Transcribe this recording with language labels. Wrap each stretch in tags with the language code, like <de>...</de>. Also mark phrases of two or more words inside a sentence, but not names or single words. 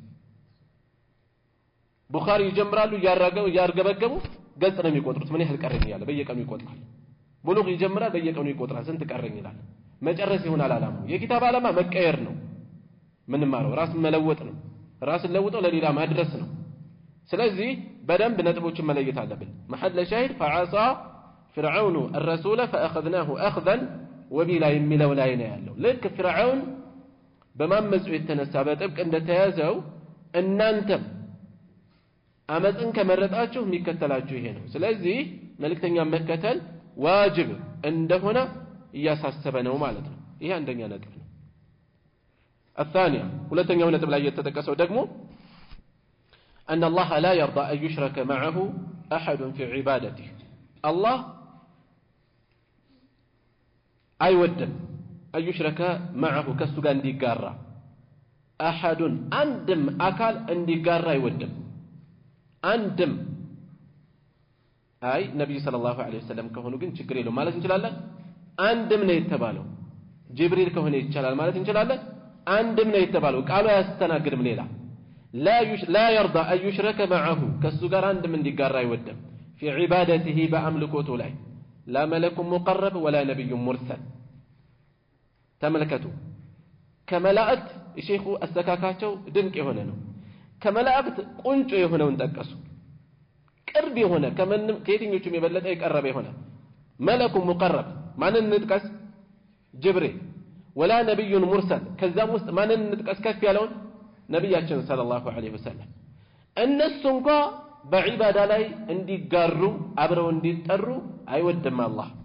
<am>ቡኻሪ ይጀምራሉ ያርገበገቡ ገጽ ነው የሚቆጥሩት ምን ያህል ቀረኝ ይላል በየቀኑ ይቆጥራል ብሉግ ይጀምራል በየቀኑ ይቆጥራል ስንት ቀረኝ ይላል መጨረስ ይሆናል ዓላማው የኪታብ ዓላማ መቀየር ነው ምን ማረው ራስ መለወጥ ነው ራስ ለውጦ ለሌላ ማድረስ ነው ስለዚህ በደንብ ነጥቦችን መለየት አለብን</am> <ar>محل شاهد فعصى فرعون الرسول فاخذناه اخذا وبلا የሚለው ላይ ነው ያለው ልክ</ar> <am>ፍርዓውን በማመፁ የተነሳ በጥብቅ እንደተያዘው እናንተም አመጽን ከመረጣችሁ የሚከተላችሁ ይሄ ነው ስለዚህ መልእክተኛ መከተል ዋጅብ እንደሆነ እያሳሰበ ነው ማለት ነው ይሄ አንደኛ ነጥብ ነው الثانية ሁለተኛው ነጥብ ላይ የተጠቀሰው ደግሞ</am> <ar>أن الله لا يرضى أن يشرك معه أحد في عبادته الله</ar> <am>አይወድም</am> <ar>أن يشرك معه</ar> <am>ከሱ ጋር እንዲጋራ أحد አንድም አካል እንዲጋራ አይወድም አንድም አይ ነብዩ</am> <ar>صلى الله عليه وسلم</ar> <am>ከሆኑ ግን ችግር የለውም ማለት እንችላለን አንድም ነው የተባለው ጅብሪል ከሆነ ይቻላል ማለት እንችላለን አንድም ነው የተባለው ቃሉ ያስተናግድም ሌላ</am> <ar>لا يرضى أن يشرك معه</ar> <am>ከሱ ጋር አንድም እንዲጋራ አይወድም</am> <ar>في عبادته</ar> <am>በአምልኮቱ ላይ</am> <ar>لا ملك مقرب ولا نبي مرسل</ar> <am>ተመልከቱ ከመላእክት ሼኹ አስተካካቸው ድንቅ የሆነ ነው ከመላእክት ቁንጮ የሆነውን ጠቀሱ ቅርብ የሆነ ከየትኞቹም የበለጠ የቀረበ የሆነ</am> <ar>ملك مقرب</ar> <am>ማንን እንጥቀስ ጅብሪል ወላ ነብዩን ሙርሰል ከዛም ውስጥ ማንን እንጥቀስ ከፍ ያለውን ነብያችን</am> <ar>صلى الله عليه وسلم</ar> <am>እነሱ እንኳን በዒባዳ ላይ እንዲጋሩ አብረው እንዲጠሩ አይወድም አላህ</am>